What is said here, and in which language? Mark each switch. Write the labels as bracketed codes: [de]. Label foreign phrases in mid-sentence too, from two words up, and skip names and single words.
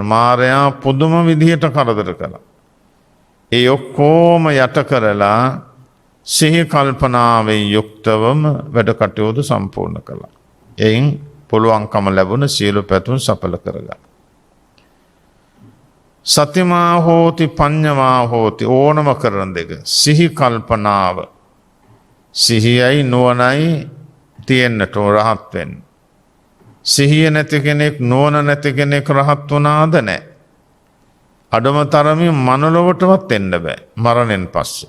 [si] මාරයා පුදුම විදිහට කරදර කළා. ඒ ඔක්කොම යට කරලා සිහි කල්පනාවෙන් යුක්තවම වැඩ කටයුතු සම්පූර්ණ කළා. එයින් පුළුවන්කම ලැබුණ සියලු පැතුම් සඵල කරගන්න. [pi] සතිමා හෝති පඤ්ඤමා හෝති [si] ඕනම කරන දෙක. සිහි කල්පනාව. සිහියයි නුවණයි තියෙන්නට රහත් වෙන්න. සිහිය නැති කෙනෙක් නුවණ නැති කෙනෙක් රහත් වුණාද නැහැ. අඩම තරමින් මනලොවටවත් එන්න බෑ මරණයෙන් පස්සේ.